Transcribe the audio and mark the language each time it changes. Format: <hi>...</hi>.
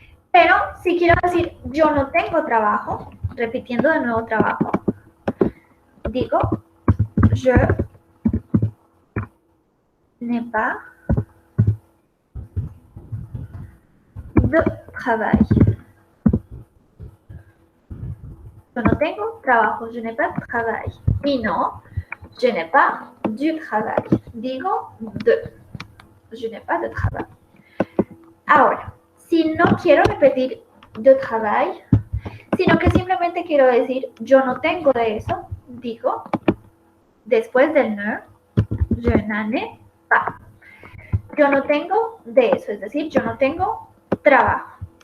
<es>Pero si quiero decir yo no tengo trabajo, repitiendo de nuevo trabajo, digo</es> <fr>je n'ai pas de travail.</fr> <es>Yo no tengo trabajo,</es> <fr>je n'ai pas de travail.</fr> <es>Y no,</es> <fr>je n'ai pas du travail.</fr> <es>Digo de.</es> <fr>Je n'ai pas de travail.</fr> <es>Ahora, si no quiero repetir de travail, sino que simplemente quiero decir yo no tengo de eso, digo después del ne,</es> <fr>je n'en ai pas.</fr> <es>Yo no tengo de eso, es decir, yo no tengo trabajo.</es>